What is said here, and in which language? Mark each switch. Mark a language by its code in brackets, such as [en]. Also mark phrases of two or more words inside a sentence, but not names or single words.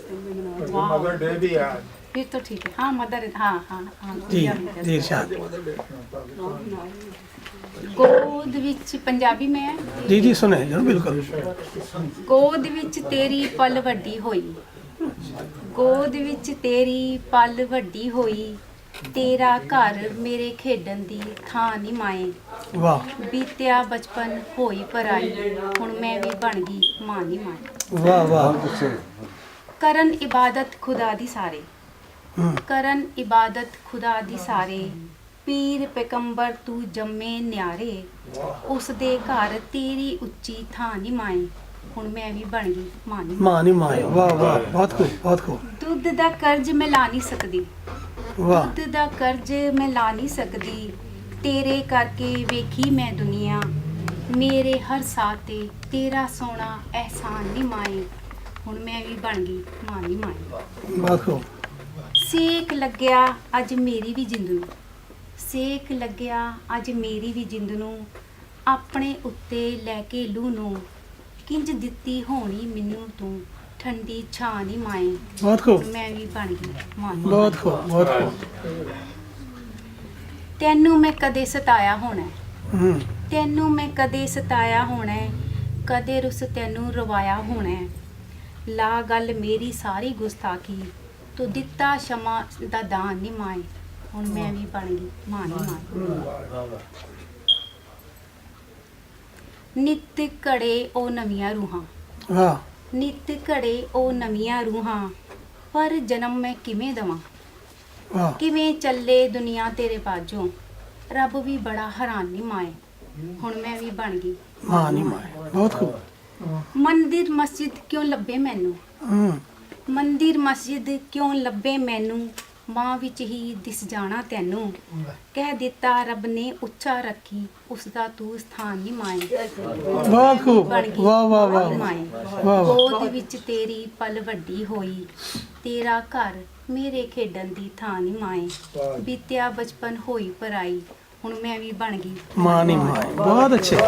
[en] Mother Day [hi] भी है फिर तो ठीक है। हाँ मदर, हाँ हाँ हाँ जी जी इरशाद। [pa] ਗੋਦ ਵਿੱਚ [hi] पंजाबी में है। जी जी सुने जरूर बिल्कुल। [pa] ਗੋਦ ਵਿੱਚ ਤੇਰੀ ਪਲ ਵੱਡੀ ਹੋਈ, ਗੋਦ ਵਿੱਚ ਤੇਰੀ ਪਲ ਵੱਡੀ ਹੋਈ, ਤੇਰਾ ਘਰ ਮੇਰੇ ਖੇਡਣ ਦੀ ਥਾਂ ਨੀ ਮਾਏ, [hi] वाह [pa] ਬੀਤਿਆ ਬਚਪਨ ਹੋਈ ਪਰਾਈ, ਹੁਣ ਮੈਂ ਵੀ ਬਣ ਗਈ ਮਾਂ ਨੀ ਮਾਏ। [hi] वाह वाह। [pa] ਕਰਨ ਇਬਾਦਤ ਖੁਦਾ ਦੀ ਸਾਰੇ, हम्म, ਕਰਨ ਇਬਾਦਤ ਖੁਦਾ ਦੀ ਸਾਰੇ, ਪੀਰ ਪੈਗੰਬਰ ਤੂੰ ਜੰਮੇ ਨਿਆਰੇ, ਉਸ ਦੇ ਘਰ ਤੇਰੀ ਉੱਚੀ ਥਾਂ ਨੀ ਮਾਏ, ਹੁਣ ਮੈਂ ਵੀ ਬਣ ਗਈ ਮਾਂ ਨੀ। ਮਾਂ ਨਹੀਂ ਮਾਏ। [hi] वाह वाह बहुत खूब बहुत खूब। [pa] ਦੁੱਧ ਦਾ ਕਰਜ਼ ਮੈਂ ਲਾ ਨਹੀਂ ਸਕਦੀ, [hi] वाह [pa] ਦੁੱਧ ਦਾ ਕਰਜ਼ ਮੈਂ ਲਾ ਨਹੀਂ ਸਕਦੀ, ਤੇਰੇ ਕਰਕੇ ਵੇਖੀ ਮੈਂ ਦੁਨੀਆ, ਮੇਰੇ ਹਰ ਸਾਹ ਤੇ ਤੇਰਾ ਸੋਹਣਾ ਅਹਿਸਾਨ ਨੀ ਮਾਏ, ਹੁਣ ਮੈਂ ਵੀ ਬਣ ਗਈ ਮਾਂ ਨੀ ਮਾਏ। [hi] बहुत खूब। [pa] ਸੇਕ ਲੱਗਿਆ ਅੱਜ ਮੇਰੀ ਵੀ ਜਿੰਦ ਨੂੰ, ਸੇਕ ਲੱਗਿਆ ਅੱਜ ਮੇਰੀ ਵੀ ਜਿੰਦ ਨੂੰ, ਆਪਣੇ ਉੱਤੇ ਲੈ ਕੇ ਲੂ ਨੂੰ, ਕਿੰਜ ਦਿੱਤੀ ਹੋਣੀ ਮੈਨੂੰ ਤੂੰ, ਠੰਡੀ ਛਾਂ ਨੀ ਮਾਏ, [hi] बहुत खूब [pa] ਮੈਂ ਵੀ ਬਣ ਗਈ ਮਾਂ ਨੀ। [hi] बहुत खूब बहुत खूब। [pa] ਤੈਨੂੰ ਮੈਂ ਕਦੇ ਸਤਾਇਆ ਹੋਣਾ, हम्म, ਤੈਨੂੰ ਮੈਂ ਕਦੇ ਸਤਾਇਆ ਹੋਣਾ, ਕਦੇ ਰੁੱਸ ਤੈਨੂੰ ਰਵਾਇਆ ਹੋਣਾ, ਲਾ ਗੱਲ ਮੇਰੀ ਸਾਰੀ ਗੁਸਤਾਖੀ, ਤੂੰ ਦਿੱਤਾ ਸ਼ਮਾ ਦਾ ਦਾਨ ਨੀ ਮਾਏ, ਹੁਣ ਮੈਂ ਵੀ ਬਣ ਗਈ ਮਾਂ ਨੀ ਮਾਏ। ਨਿੱਤ ਘੜੇ ਉਹ ਨਵੀਆਂ ਰੂਹਾਂ, [hi] वाह [pa] ਨਿੱਤ ਘੜੇ ਉਹ ਨਵੀਆਂ ਰੂਹਾਂ, ਪਰ ਜਨਮ ਮੈਂ ਕਿਵੇਂ ਦਵਾਂ, [hi] वाह [pa] ਕਿਵੇਂ ਚੱਲੇ ਦੁਨੀਆ ਤੇਰੇ ਬਾਝੋਂ, ਰੱਬ ਵੀ ਬੜਾ ਹੈਰਾਨ ਨੀ ਮਾਏ, ਹੁਣ ਮੈਂ ਵੀ ਬਣ ਗਈ। ਮਾਂ ਨਹੀਂ ਮਾਏ। [hi] बहुत खूब। [pa] ਮੰਦਿਰ ਮਸਜਿਦ ਕਿਉਂ ਲੱਭੇ ਮੈਨੂੰ, हम्म, ਮੰਦਿਰ ਮਸਜਿਦ ਕਿਉਂ ਲੱਭੇ ਮੈਨੂੰ, ਮਾਂ ਵਿੱਚ ਹੀ ਦਿਸ ਜਾਣਾ ਤੈਨੂੰ, ਕਹਿ ਦਿੱਤਾ ਰੱਬ ਨੇ ਉੱਚਾ ਰੱਖੀ, ਉਸ ਦਾ ਤੂੰ ਸਥਾਨ ਨੀ ਮਾਏ, [hi] बहुत खूब। [pa] ਬਣ ਗਈ [hi] वाह वाह [pa] ਮਾਂ [hi] वाह [pa] ਨੀ ਮਾਏ। [hi] वाह वाह। [pa] ਗੋਦ ਵਿੱਚ ਤੇਰੀ ਪਲ ਵੱਡੀ ਹੋਈ, ਤੇਰਾ ਘਰ ਮੇਰੇ ਖੇਡਣ ਦੀ ਥਾਂ ਨੀ ਮਾਏ, ਬੀਤਿਆ ਬਚਪਨ ਹੋਈ ਪਰਾਈ, ਹੁਣ ਮੈਂ ਵੀ ਬਣ ਗਈ ਮਾਂ ਨਹੀਂ ਮਾਏ। [hi] बहुत अच्छे।